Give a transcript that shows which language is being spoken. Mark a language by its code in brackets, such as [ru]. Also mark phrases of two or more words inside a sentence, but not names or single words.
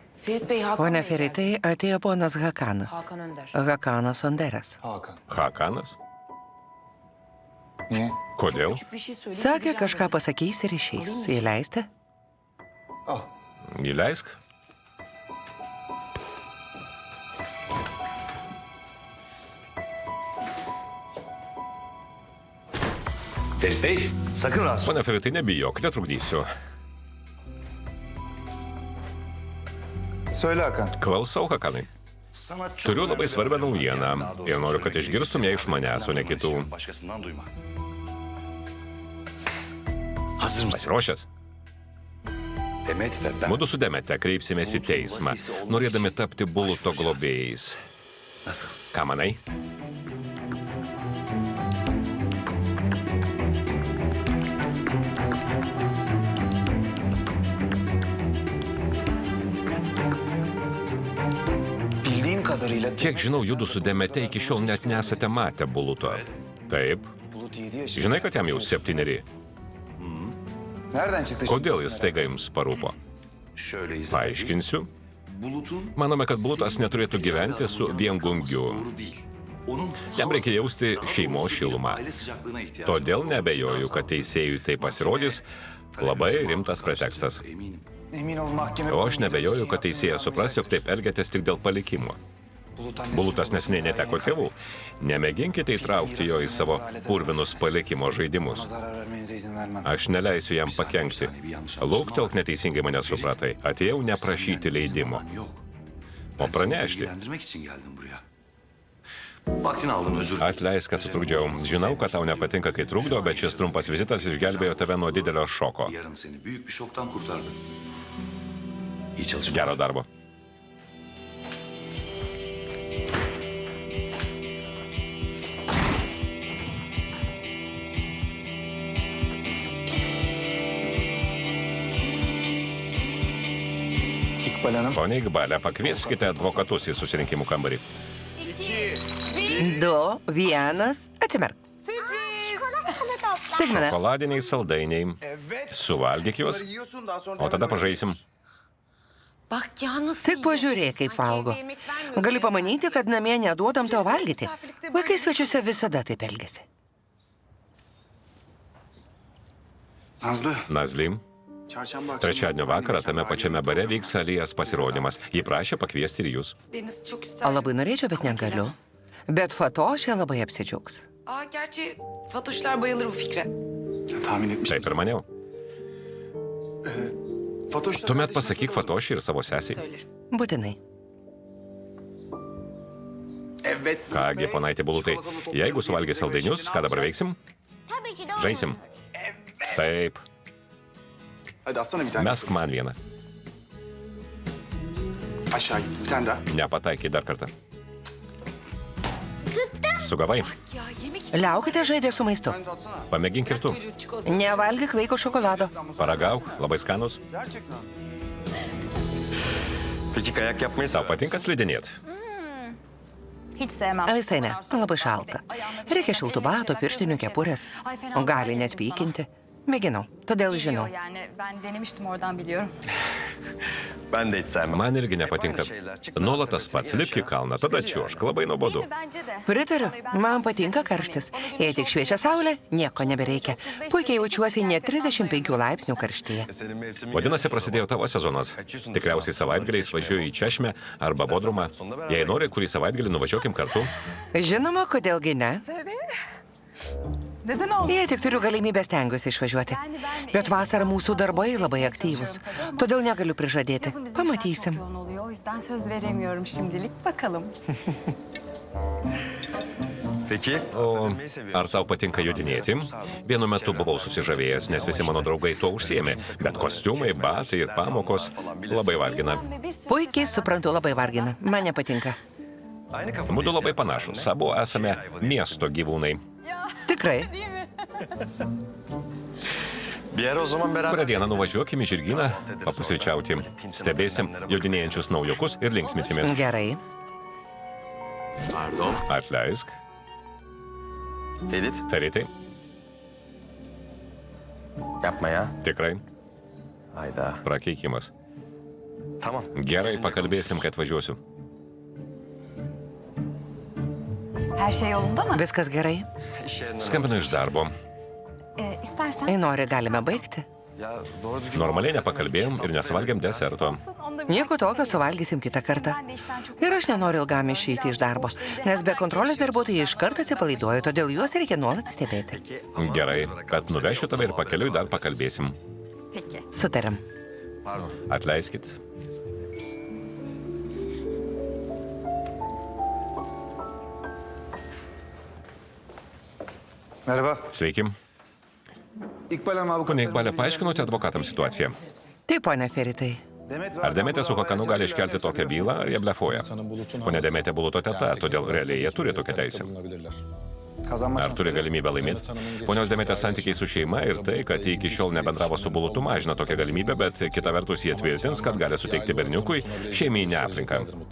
[lt] Pone Feritai, atėjo ponas Hakanas. Hakanas Onderas. Hakanas? [tr] Niye? [lt] Kodėl? Sakė, kažką pasakys ir išeis. Įleisti? [tr] Al. [lt] Įleisk. [tr] Ferit Bey, sakın rahatsız [lt] Pone Feritai, nebijok, netrukdysiu. [tr] Söyle Hakan. [lt] Klausau, Hakanai. Turiu labai svarbią naujieną ir noriu, kad išgirstum ją iš manęs, o ne kitų. [tr] Başkasından duyma. Hazır mısın? [lt] Pasiruošęs? [tr] Demet ve ben. [lt] Mudu su Demete kreipsimės į teismą, norėdami tapti Buluto globėjais. [tr] Nasıl? [lt] Ką manai? [tr] Bildiğim kadarıyla... [lt] Kiek žinau, judu su Demete iki šiol net nesate matę Buluto. Taip. [tr] Bulut 7 yaşında. [lt] Žinai, kad jam jau 7. [tr] Nereden çıktı? [lt] Kodėl jis staiga jums parūpo? [tr] Şöyle izah edeyim. [lt] Paaiškinsiu. [tr] Bulutun [lt] Manome, kad Bulutas neturėtų gyventi su viengungiu. [tr] doğru değil. Onun [lt] Jam reikia jausti šeimos šilumą. [tr] aile sıcaklığına ihtiyacı var. [lt] Todėl nebejoju, kad teisėjui tai pasirodys labai rimtas pretekstas. [tr] Eminim. Emin ol mahkeme... [lt] O aš nebejoju, kad teisėjas supras, jog taip elgiatės tik dėl palikimo. Bulutas nesiniai neteko tėvų. Nemėginkite įtraukti jo į savo purvinus palikimo žaidimus. [tr] Zarar vermenize izin vermem. [lt] Aš neleisiu jam pakenkti. Lūktelk, neteisingai mane supratai. Atėjau neprašyti leidimo, [tr] Yok. [lt] o pranešti. [tr] İlgilendirmek için geldim buraya. Vaktini aldım, özür dilerim. [lt] Atleisk, kad sutrukdžiau. Žinau, kad tau nepatinka, kai trukdo, bet šis trumpas vizitas išgelbėjo tave nuo didelio šoko. [tr] Yarın seni büyük bir şoktan kurtardı. İyi çalışma. [lt] Gero darbo. [tr] İkbal Hanım. [lt] Pone Igbalė, pakvieskite advokatus į susirinkimų kambarį. 2, 1, atsimerk. Staigmena. Šokoladiniai saldainiai. Suvalgyk juos, o tada pažaisim. Tik pažiūrėk, kaip valgo. Gali pamanyti, kad namie neduodam tau valgyti. Vaikai svečiuose visada taip elgiasi. Nazlı. Nazly, [tr] Çarşamba akşamı... [lt] trečiadienio vakarą tame pačiame bare vyks Alijas pasirodymas. Ji prašė pakviesti ir jūs. Labai norėčiau, bet negaliu. Bet Fatošė labai apsidžiaugs. [tr] Gerçi Fatoşlar bayılır bu fikre. Tahmin etmiştim. [lt] Taip ir maniau. Fatoş... Tuomet pasakyk Fatošiai ir savo sesiai. [tr] Söylerim. [lt] Būtinai. [tr] Evet. [lt] Kągi, ponaitė Bulutai, jeigu suvalgė saldainius, ką dabar veiksim? Žaisim. Taip, [tr] Hadi atsana bir tane. [lt] mesk man vieną. [tr] Aşağı git. Bir tane daha. [lt] Nepataikai dar kartą. Sugavai, [tr] Ya yemek [lt] Liaukite žaidę su maistu. pamėgink ir tu. [tr] çocuğu çikolata. [lt] Nevalgyk vaiko šokolado. Paragauk, labai skanus. [tr] Gerçekten. Peki kayak yapmayı [lt] Tau patinka slidinėti? [tr] Hiç sevmem. [lt] Visai ne, labai šalta. Reikia šiltų batų, pirštinių, kepurės. O gali net pykinti. Mėginau, todėl žinau. [tr] Yani ben denemiştim oradan biliyorum. Ben de hiç sevmem. [lt] Man irgi nepatinka. Nuolat tas pats, lipk į kalną, tada čiuožk, labai nuobodu. [tr] Bence de. [lt] Pritariu, man patinka karštis. Jei tik šviečia saulė, nieko nebereikia. Puikiai jaučiuosi net 35 laipsnių karštyje. [tr] Senin mevsimin [lt] Vadinasi, prasidėjo tavo sezonas. Tikriausiai savaitgaliais važiuoju į Češmę arba Bodrumą. Jei nori, kurį savaitgalį nuvažiuokim kartu. Žinoma, kodėlgi ne. [tr] Neden oldu? [lt] Jei tik turiu galimybę, stengiuosi išvažiuoti. Bet vasarą mūsų darbai labai aktyvūs. Todėl negaliu prižadėti. [tr] Yazın bizim [lt] Pamatysim. [tr] şarkı oluyor. O yüzden söz veremiyorum şimdilik. Bakalım. Peki. [lt] O ar tau patinka judinėti? Vienu metu buvau susižavėjęs, nes visi mano draugai tuo užsiėmė. Bet kostiumai, batai ir pamokos labai vargina. Puikiai suprantu, labai vargina. Man nepatinka. [tr] Aynı kafa. [lt] Mudu labai panašus. Abu esame miesto gyvūnai. Tikrai. [tr] Bir ara o zaman beraber... [lt] Kurią dieną nuvažiuokim į žirgyną, papusryčiauti. Stebėsim jodinėjančius naujokus ir linksminsimės. Gerai. [tr] Pardon. [lt] Atleisk. Ferit. Feritai, [tr] Yapma ya. [lt] tikrai [tr] Hayda. [lt] prakeikimas. [tr] Tamam. [lt] Gerai, pakalbėsim, kad važiuosiu. [tr] Her şey yolunda mı? [lt] Viskas gerai? Skambinu iš darbo. [tr] İstersen. [lt] Jei nori, galime baigti. [tr] Ya doğru düzgün... [lt] Normaliai nepakalbėjom ir nesuvalgėm deserto. [tr] Onda bir [lt] Nieko tokio, suvalgysim kitą kartą. [tr] Ben de işten çok... [lt] Ir aš nenoriu ilgam išeiti iš darbo, nes be kontrolės darbuotojai iškart atsipalaiduoja, todėl juos reikia nuolat stebėti. Gerai, kad nuvešiu tave ir pakeliui dar pakalbėsim. Peki. Sutariam. Atleiskit. [tr] Merhaba. [lt] Sveiki. [tr] İkbal Hanım avukat. [lt] Pone Ikbalė, paaiškinote advokatams situaciją. Taip, ponia Feritai. Ar Demetė su Hakanu gali iškelti tokią bylą, ar jie blefuoja? Pone Demetė Buluto teta, todėl realiai jie turi tokią teisę. [tr] Kazanma [lt] Ar turi galimybę laimėti? Ponios Demetės santykiai su šeima ir tai, kad jie iki šiol nebendravo su Bulutu, mažina tokią galimybę, bet kita vertus jie tvirtins, kad gali suteikti berniukui šeiminę aplinką.